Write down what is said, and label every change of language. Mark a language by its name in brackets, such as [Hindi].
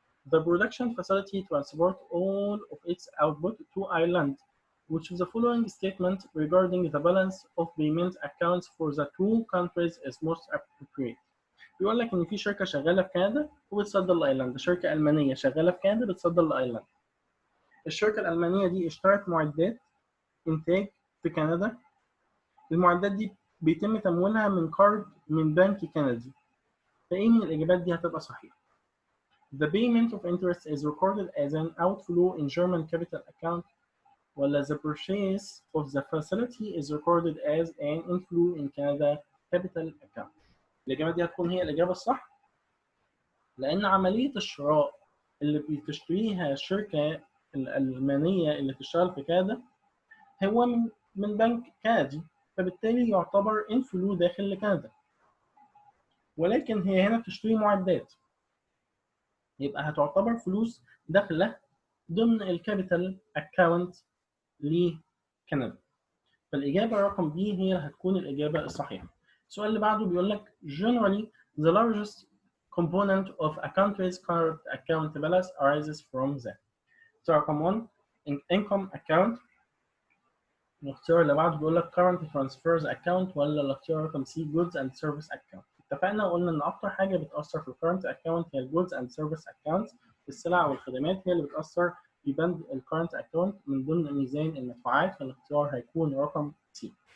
[English] The production facility transports all of its output to Ireland. Which of the following statement regarding the balance of payment accounts for the two countries is most appropriate? [Arabic] بيقول لك إن في شركة شغالة في كندا وبتصدر لأيرلندا، شركة ألمانية شغالة في كندا بتصدر لأيرلندا. الشركة الألمانية دي اشترت معدات إنتاج في كندا. المعدات دي بيتم تمويلها من كارد من بنك كندي. فإيه من الإجابات دي هتبقى صحيحة؟ [English] The payment of interest is recorded as an outflow in German capital account, [Arabic] ولا [English] the purchase of the facility is recorded as an inflow in Canada capital account. [Arabic] الإجابة دي هتكون هي الإجابة الصح، لأن عملية الشراء اللي بتشتريها الشركة الألمانية اللي بتشتغل في كندا هو من بنك كندي، فبالتالي يعتبر انفلو داخل لكندا، ولكن هي هنا بتشتري معدات، يبقى هتعتبر فلوس داخله ضمن الكابيتال اكاونت لكندا. فالاجابه رقم بي هي هتكون الاجابه الصحيحه. السؤال اللي بعده بيقول لك [English] generally the largest component of a country's current account balance arises from the. [Arabic] رقم 1 income account. الاختيار اللي بعده بيقول لك [English] current transfers account، [Arabic] ولا الاختيار رقم C [English] goods and service account. [Arabic] اتفقنا وقلنا ان اكتر حاجه بتاثر في الكرنت اكونت هي الجودز اند سيرفيس اكونت. السلع والخدمات هي اللي بتاثر في بند الكرنت اكونت من ضمن ميزان المدفوعات، فالاختيار هيكون رقم سي.